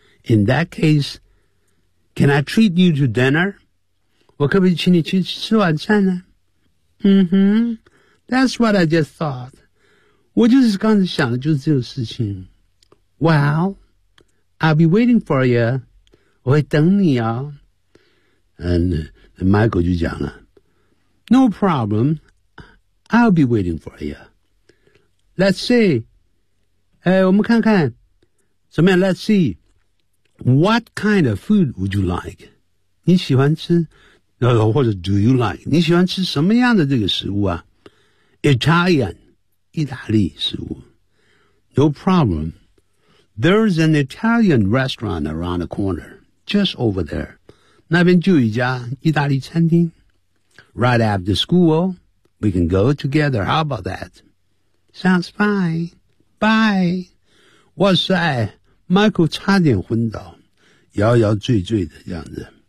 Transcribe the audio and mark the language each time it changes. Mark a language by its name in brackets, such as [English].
[English] In that case,Can I treat you to dinner? [Chinese] 我可不可以请你去吃晚餐呢？ [English] That's what I just thought. [Chinese] 我就是刚才想的就是这个事情。 [English] Well, I'll be waiting for you. [Chinese] 我会等你哦。 And Michael 就讲了。 [English] No problem. I'll be waiting for you. Let's see. [Chinese] 我们看看。怎么样 [English] ?Let's see. What kind of food would you like? [Chinese] 你喜欢吃或者 [English] do you like? [Chinese] 你喜欢吃什么样的这个食物啊？ [English] Italian, [Chinese] 意大利食物。 [English] No problem. There's an Italian restaurant around the corner, just over there. [Chinese] 那边就有一家意大利餐厅。 [English] Right after school, we can go together. How about that? Sounds fine. Bye. [Chinese] 哇塞。 Michael 差点昏倒，摇摇醉醉的这样子。